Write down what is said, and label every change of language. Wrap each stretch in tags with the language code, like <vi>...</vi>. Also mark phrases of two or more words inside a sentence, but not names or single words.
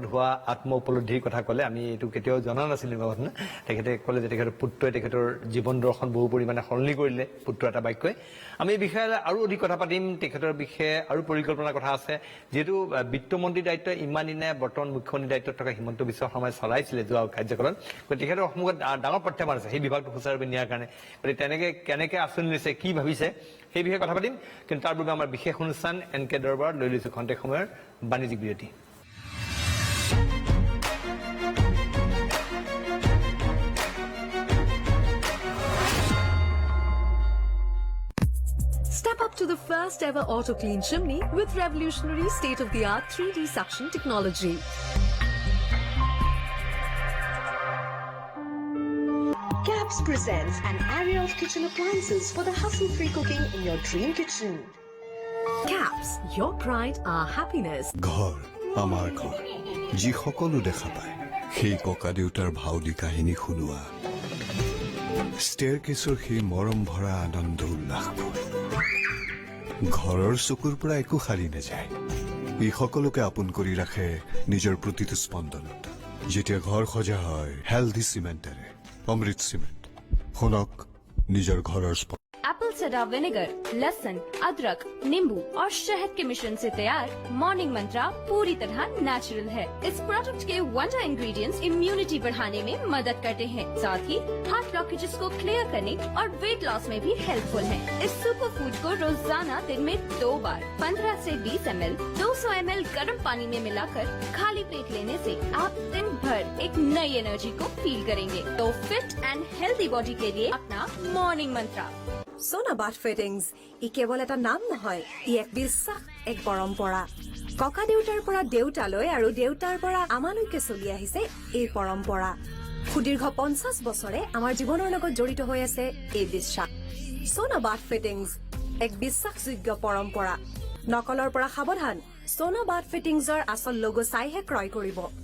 <as>হোৱা আত্ম উপলব্ধিৰ কথা ক'লে আমি এইটো কেতিয়াও জনা নাছিলো ঘটনা তেখেতে ক'লে যে তেখেতৰ পুত্ৰই তেখেতৰ জীৱন দৰ্শন বহু পৰিমাণে সলনি কৰিলে পুত্ৰ এটা বাক্যই আমি এই বিষয়ে আৰু অধিক কথা পাতিম তেখেতৰ বিষয়ে আৰু পৰিকল্পনাৰ কথা আছে যিহেতু বিত্তমন্ত্ৰীৰ দায়িত্ব ইমান দিনে বৰ্তমান মুখ্যমন্ত্ৰীৰ দায়িত্বত থকা হিমন্ত বিশ্ব শৰ্মাই চলাইছিলে যোৱা কাৰ্যকালত গতিকে তেখেতৰ সন্মুখত ডাঙৰ প্ৰত্যাহ্বান আছে সেই বিভাগটো সুচাৰুৰূপে নিয়াৰ কাৰণে গতিকে তেনেকে কেনেকে আঁচনি লৈছে কি ভাবিছে সেই বিষয়ে কথা পাতিম কিন্তু তাৰ বাবে আমাৰ বিশেষ অনুষ্ঠান NK দৰবাৰত লৈ লৈছো খন্তেক সময়ৰ বাণিজ্যিক বিৰতি</as> <en>Step up to the first ever auto clean chimney with revolutionary state-of-the-art 3D suction technology. Caps presents an array of kitchen appliances for the hassle-free cooking in your dream kitchen. Caps, your pride, our happiness.</en> <as>ঘৰ আমাৰ ঘৰ যি সকলো দেখা পায় সেই ককা দেউতাৰ ভাওলী কাহিনী শুনোৱা ষ্টেয়াৰকেছৰ সেই মৰম ভৰা আনন্দ উল্লাসবোৰ ঘৰৰ চকুৰ পৰা একো সাৰি নাযায় এই সকলোকে আপোন কৰি ৰাখে নিজৰ প্ৰতিটো স্পন্দনত যেতিয়া ঘৰ সজা হয় হেল্থি চিমেণ্টেৰে অমৃত চিমেণ্ট শুনক নিজৰ ঘৰৰ</as> <en>apple cider vinegar,</en> <hi>लहसुन, अदरक, नींबू और शहद के मिश्रण से तैयार मॉर्निंग मंत्रा पूरी तरह नेचुरल है। इस प्रोडक्ट के</hi> <en>wonder ingredients immunity</en> <hi>बढ़ाने में मदद करते हैं, साथ ही</hi> <en>heart blockages</en> <hi>को क्लियर करने और</hi> <en>weight loss</en> <hi>में भी हेल्पफुल है। इस</hi> <en>super food</en> <hi>को रोजाना दिन में 2 बार 15 से 20 ml 200 ml गर्म पानी में मिलाकर खाली पेट लेने से आप दिन भर एक नई एनर्जी को फील करेंगे। तो</hi> <en>fit and healthy body</en> <hi>के लिए अपना मॉर्निंग मंत्रा।</hi> <as>সোনা বাথ ফিটিংছ ই কেৱল এটা নাম নহয় ই এক বিশ্বাস এক পৰম্পৰা ককা দেউতাৰ পৰা দেউতালৈ আৰু দেউতাৰ পৰা আমালৈকে চলি আহিছে এই পৰম্পৰা সুদীৰ্ঘ 50 বছৰে আমাৰ জীৱনৰ লগত জড়িত হৈ আছে এই বিশ্বাস সোনা বাথ ফিটিংছ এক বিশ্বাসযোগ্য পৰম্পৰা নকলৰ পৰা সাৱধান সোনা বাথ ফিটিংছৰ আচল লোগো চাইহে ক্ৰয় কৰিব</as>